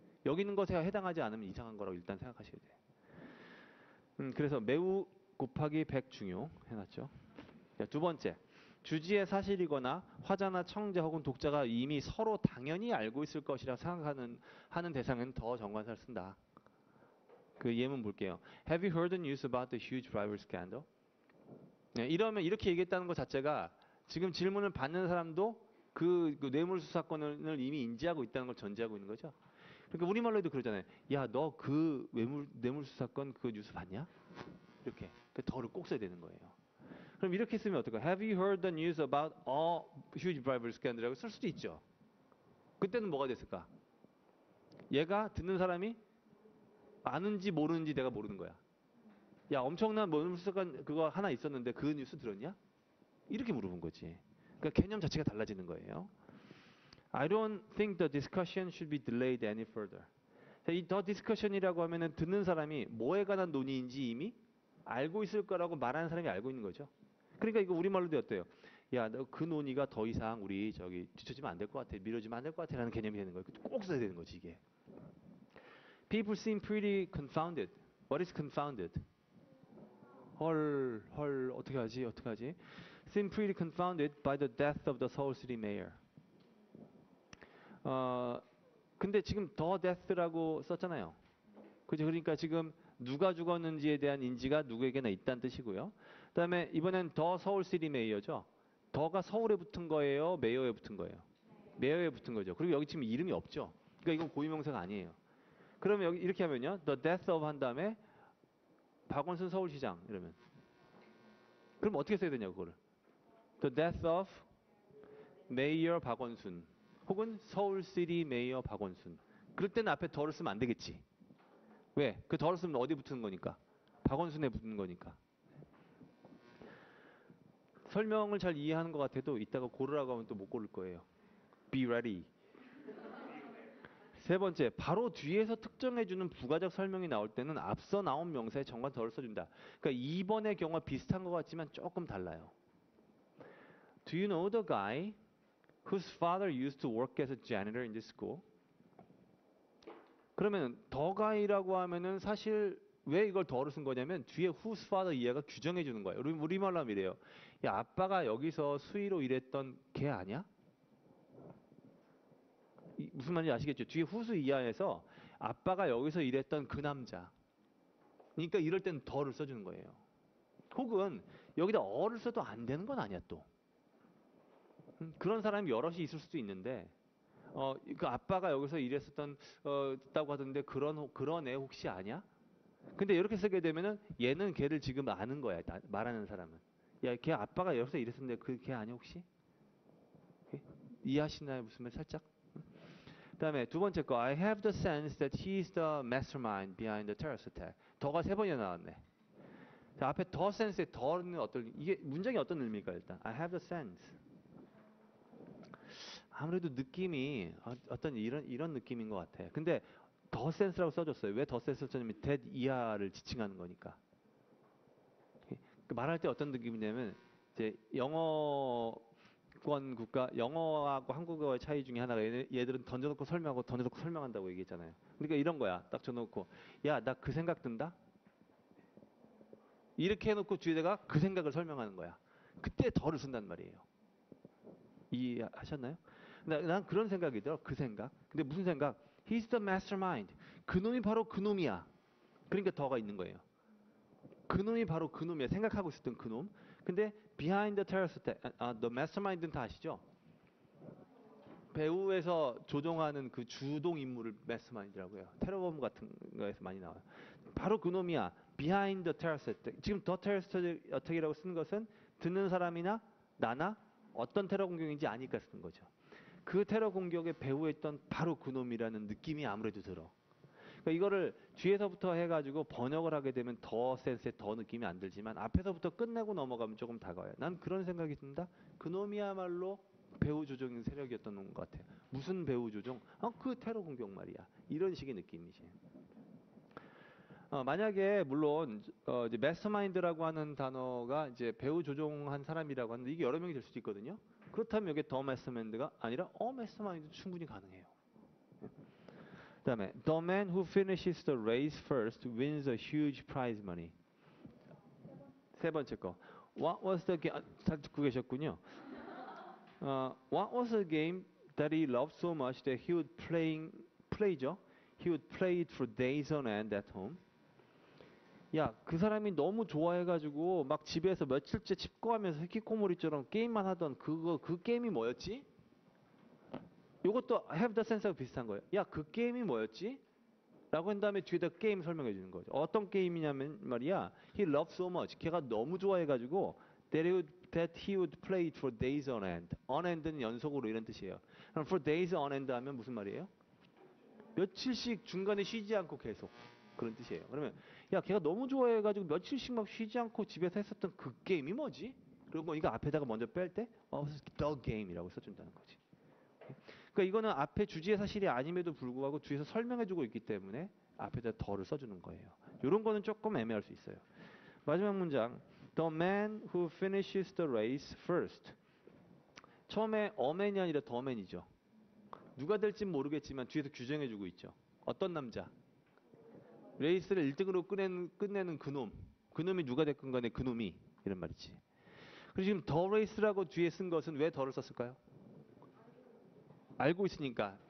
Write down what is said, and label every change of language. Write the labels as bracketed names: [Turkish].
[Korean] 여기 있는 것에 해당하지 않으면 이상한 거라고 일단 생각하셔야 돼요. 그래서 매우 곱하기 100 중요 해놨죠. 자, 두 번째. 주지의 사실이거나 화자나 청자 혹은 독자가 이미 서로 당연히 알고 있을 것이라 하는 대상은 더 정관사를 쓴다. 그 예문 볼게요. [English] Have you heard the news about the huge bribery scandal? [Korean] 네, 이러면 이렇게 얘기했다는 것 자체가 지금 질문을 받는 사람도 그 뇌물수수 사건을 이미 인지하고 있다는 걸 전제하고 있는 거죠. 그러니까 우리말로 해도 그러잖아요. 야, 너 그 뇌물수수 사건 그 뉴스 봤냐? 이렇게. 그 더를 꼭 써야 되는 거예요. 그럼 이렇게 쓰면 어떨까? [English] Have you heard the news about a huge bribery scandal이라고 쓸 수도 있죠. [Korean] 그때는 뭐가 됐을까? 얘가 듣는 사람이 아는지 모르는지 내가 모르는 거야. 야, 엄청난 뇌물수수 사건 그거 하나 있었는데 그 뉴스 들었냐? 이렇게 물어본 거지. 그러니까 개념 자체가 달라지는 거예요. [English] I don't think the discussion should be delayed any further. [Korean] 이 the discussion이라고 하면은 듣는 사람이 뭐에 관한 논의인지 이미 알고 있을 거라고 말하는 사람이 알고 있는 거죠. 그러니까 이거 우리말로도 어때요? 야, 너 그 논의가 더 이상 우리 저기 뒤처지면 안 될 것 같아. 미뤄지면 안 될 것 같아라는 개념이 되는 거예요. 꼭 써야 되는 거지 이게. [English] People seem pretty confounded. What is confounded? [Korean] 헐, 어떻게 하지? [English] Seem pretty confounded by the death of the Seoul City mayor. [Korean] 근데 지금 the death라고 썼잖아요. 그죠? 그러니까 지금 누가 죽었는지에 대한 인지가 누구에게나 있다는 뜻이고요. 그다음에 이번엔 더 서울 시티 메이어죠. 더가 서울에 붙은 거예요, 메이어에 붙은 거예요. 메이어에 붙은 거죠. 그리고 여기 지금 이름이 없죠. 그러니까 이건 고유명사가 아니에요. 그러면 여기 이렇게 하면요, the death of 한 다음에 박원순 서울시장 이러면 그럼 어떻게 써야 되냐 그거를? [English] The death of Mayor [Korean] 박원순 혹은 서울 시티 메이어 박원순. 그럴 때는 앞에 더를 쓰면 안 되겠지. 왜? 그 더를 쓰면 어디 붙는 거니까? 박원순에 붙는 거니까. 설명을 잘 이해하는 것 같아도 이따가 고르라고 하면 또 못 고를 거예요. [English] Be ready. [Korean] 세 번째, 바로 뒤에서 특정해주는 부가적 설명이 나올 때는 앞서 나온 명사에 정관 더를 써준다. 그러니까 2번의 경우와 비슷한 것 같지만 조금 달라요. [English] Do you know the guy whose father used to work as a janitor in this school? [Korean] 그러면 the guy라고 하면은 사실 왜 이걸 더를 쓴 거냐면 뒤에 whose father 이해가 규정해 주는 거예요. 우리말로 하면 이래요. 야, 아빠가 여기서 수의로 일했던 걔 아니야? 무슨 말인지 아시겠죠? 뒤에 후수 이하에서 아빠가 여기서 일했던 그 남자. 그러니까 이럴 땐 더를 써주는 거예요. 혹은 여기다 어를 써도 안 되는 건 아니야 또. 그런 사람이 여럿이 있을 수도 있는데 그 아빠가 여기서 일했었던 있다고 하던데 그런 애 혹시 아냐? 근데 이렇게 쓰게 되면은 얘는 걔를 지금 아는 거야. 말하는 사람은. 야, 걔 아빠가 여기서 일했었는데 그 걔 아니야 혹시? 이해하시나요? 무슨 말 살짝? 그다음에 두 번째 거 [English] I have the sense that he is the mastermind behind the terrorist attack. [Korean] 더가 세 번이나 나왔네. 자, 앞에 the sense의 더는 이게 문장이 어떤 의미일까요? 일단 [English] I have the sense. [Korean] 아무래도 느낌이 어떤 이런 느낌인 것 같아. 근데 the sense라고 써줬어요. 왜 the sense를 썼냐면 that 이하를 지칭하는 거니까. 말할 때 어떤 느낌이냐면 이제 영어권 국가 영어하고 한국어의 차이 중에 하나가 얘들은 던져놓고 설명하고 던져놓고 설명한다고 얘기했잖아요. 그러니까 이런 거야. 딱 줘놓고 야, 나 그 생각 든다. 이렇게 해놓고 뒤에다가 그 생각을 설명하는 거야. 그때 더를 쓴단 말이에요. 이해하셨나요? 난 그런 생각이 들어. 그 생각. 근데 무슨 생각? [English] He's the mastermind. [Korean] 그놈이 바로 그놈이야. 그러니까 더가 있는 거예요. 그놈이 바로 그놈이야. 생각하고 있었던 그놈. 근데 [English] behind the terrorist attack, [Korean] the mastermind는 다 아시죠? 배우에서 조종하는 그 주동 인물을 mastermind라고 해요. 테러범 같은 거에서 많이 나와요. 바로 그놈이야. [English] behind the terrorist attack. [Korean] 지금 the terrorist attack이라고 쓴 것은 듣는 사람이나 나나 어떤 테러 공격인지 아니까 쓰는 거죠. 그 테러 공격의 배후에 있던 바로 그놈이라는 느낌이 아무래도 들어. 그러니까 그러니까 이거를 뒤에서부터 해가지고 번역을 하게 되면 더 센스에 더 느낌이 안 들지만 앞에서부터 끝내고 넘어가면 조금 다가와요. 난 그런 생각이 듭니다. 그놈이야말로 배후 조종 세력이었던 것 같아요. 무슨 배후 조종? 그 테러 공격 말이야. 이런 식의 느낌이지. 만약에 물론 이제 마스터마인드라고 하는 단어가 이제 배후 조종한 사람이라고 하는데 이게 여러 명이 될 수도 있거든요. 그렇다면 이게 더 마스터마인드가 아니라 마스터마인드 충분히 가능해요. 그다음에 [English] the man who finishes the race first wins a huge prize money. [Korean] 세 번째 거. [English] What was the game? [Korean] 잘 듣고 계셨군요. [English] What was the game that he loved so much that he would play죠? He would play it for days on end at home. [Korean] 야, 그 사람이 너무 좋아해가지고 막 집에서 며칠째 칩거하면서 히키코모리처럼 게임만 하던 그 게임이 뭐였지? 요것도 have the sense하고 비슷한 거예요. 야, 그 게임이 뭐였지? 라고 한 다음에 뒤에다 게임 설명해 주는 거죠. 어떤 게임이냐면 말이야. [English] He loved so much. [Korean] 걔가 너무 좋아해가지고 [English] that he would play it for days on end. [Korean] On end는 연속으로 이런 뜻이에요. 그럼 for days on end 하면 무슨 말이에요? 며칠씩 중간에 쉬지 않고 계속. 그런 뜻이에요. 그러면 야, 걔가 너무 좋아해가지고 며칠씩 막 쉬지 않고 집에서 했었던 그 게임이 뭐지? 그리고 이거 앞에다가 먼저 뺄 때 the game이라고 써준다는 거지. 그러니까 이거는 앞에 주지의 사실이 아님에도 불구하고 뒤에서 설명해주고 있기 때문에 앞에다 더를 써주는 거예요. 이런 거는 조금 애매할 수 있어요. 마지막 문장. [English] The man who finishes the race first. [Korean] 처음에 어맨이 아니라 더맨이죠. 누가 될진 모르겠지만 뒤에서 규정해주고 있죠. 어떤 남자? 레이스를 1등으로 끝내는 그놈. 그놈이 누가 됐건 간에 그놈이. 이런 말이지. 그리고 지금 더 레이스라고 뒤에 쓴 것은 왜 더를 썼을까요? 알고 있으니까.